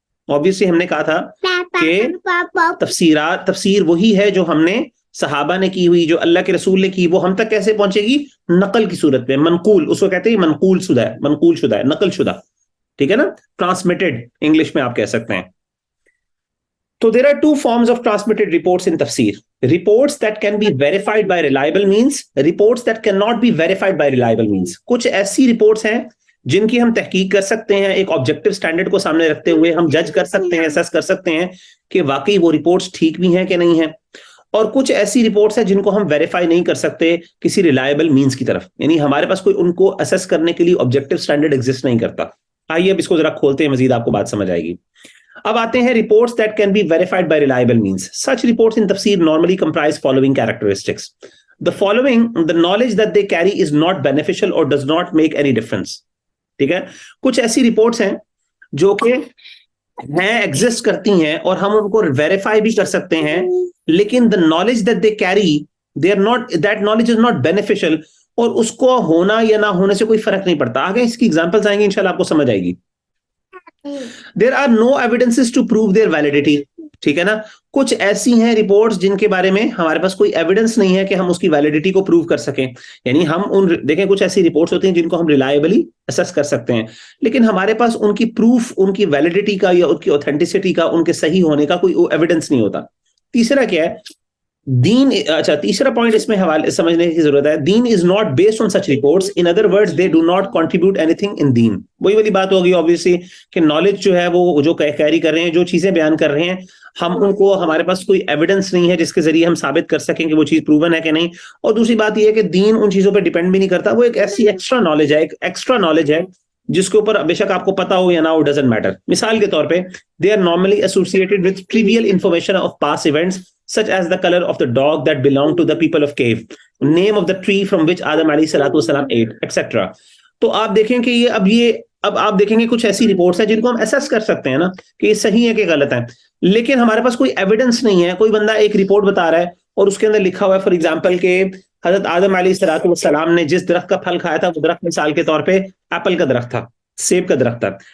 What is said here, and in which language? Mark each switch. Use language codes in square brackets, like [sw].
[ur] obviously ہم نے کہا تھا کہ تفسیر وہی ہے جو ہم نے صحابہ نے کی ہوئی، جو اللہ کے رسول نے کی، وہ ہم تک کیسے پہنچے گی؟ نقل کی صورت میں. منقول اس کو کہتے ہیں، منقول شدہ ہے، منقول شدہ ہے، نقل شدہ. ٹھیک ہے نا؟ ٹرانسمیٹڈ انگلش میں آپ کہہ سکتے ہیں. [en] So there are two forms of transmitted reports in tafsir. Reports that can be verified by reliable means, reports that cannot be verified by reliable means. [ur] کچھ ایسی reports ہیں جن کی ہم تحقیق کر سکتے ہیں، ایک آبجیکٹو سٹینڈرڈ کو سامنے رکھتے ہوئے ہم جج کر سکتے ہیں، اسیس کر سکتے ہیں کہ واقعی وہ رپورٹس ٹھیک بھی ہیں کہ نہیں ہیں. اور کچھ ایسی رپورٹس ہیں جن کو ہم ویریفائی نہیں کر سکتے کسی ریلائبل مینس کی طرف، یعنی ہمارے پاس کوئی ان کو اسیس کرنے کے لیے آبجیکٹو سٹینڈرڈ ایگزسٹ نہیں کرتا. آئیے اب اس کو ذرا کھولتے ہیں مزید، آپ کو بات سمجھ آئے گی. اب آتے ہیں [en] reports that can be verified by reliable means. Such reports in tafsir normally comprise following characteristics. The following, the knowledge that they carry is not beneficial or does not make any difference. [ur] ٹھیک ہے؟ کچھ ایسی reports ہیں جو کہ ہیں، exist کرتی ہیں اور ہم ان کو ویریفائی بھی کر سکتے ہیں، لیکن [en] the knowledge that they carry, they are not, that knowledge is not beneficial، [ur] اور اس کو ہونا یا نہ ہونے سے کوئی فرق نہیں پڑتا. آگے اس کی ایگزامپلس آئیں گی انشاءاللہ آپ کو سمجھ آئے گی. [en] There are no evidences to prove their validity. [ur] ٹھیک ہے نا؟ کچھ ایسی ہیں رپورٹس جن کے بارے میں ہمارے پاس کوئی ایویڈنس نہیں ہے کہ ہم اس کی ویلڈیٹی کو پروو کر سکیں. یعنی ہم دیکھیں کچھ ایسی رپورٹس ہوتی ہیں جن کو ہم ریلائبلی اسیس کر سکتے ہیں، لیکن ہمارے پاس ان کی پروف، ان کی ویلڈیٹی کا یا ان کی اوتھینٹسٹی کا، ان کے صحیح ہونے کا کوئی ایویڈنس نہیں ہوتا. تیسرا کیا ہے؟ دین. اچھا، تیسرا پوائنٹ اس میں حوالے سمجھنے کی ضرورت ہے. [en] Then is not based on such reports. In other words they do not contribute anything in them. [ur] وہی والی بات ہوگی obviously کہ نالج جو ہے وہ جو کیری کر رہے ہیں، جو چیزیں بیان کر رہے ہیں، ہم ان کو، ہمارے پاس کوئی ایویڈنس نہیں ہے جس کے ذریعے ہم ثابت کر سکیں کہ وہ چیز پروون ہے کہ نہیں. اور دوسری بات یہ ہے کہ دین ان چیزوں پہ ڈیپینڈ بھی نہیں کرتا، وہ ایک ایسی ایکسٹرا نالج ہے، ایک ایکسٹرا نالج ہے جس کے اوپر بے شک آپ کو پتا ہو یا نہ ہو، [en] Doesn't matter. [ur] مثال کے طور پہ [en] They are normally associated with trivial information of past events such as the color of the dog that belonged to the people of cave, name of the tree from which Adam alayhi salatu wasalam ate, etc. [ur] تو آپ دیکھیں کہ اب آپ دیکھیں گے کچھ ایسی رپورٹس ہیں جن کو ہم ایسس کر سکتے ہیں نا کہ یہ صحیح ہے کہ غلط ہے، لیکن ہمارے پاس کوئی ایویڈنس نہیں ہے. کوئی بندہ ایک رپورٹ بتا رہا ہے اور اس کے اندر لکھا ہوا ہے [en] for example [ur] کہ حضرت آدم علیہ الصلوۃ والسلام نے جس درخت کا پھل کھایا تھا وہ درخت مثال کے طور پہ ایپل کا درخت تھا، سیب کا درخت تھا.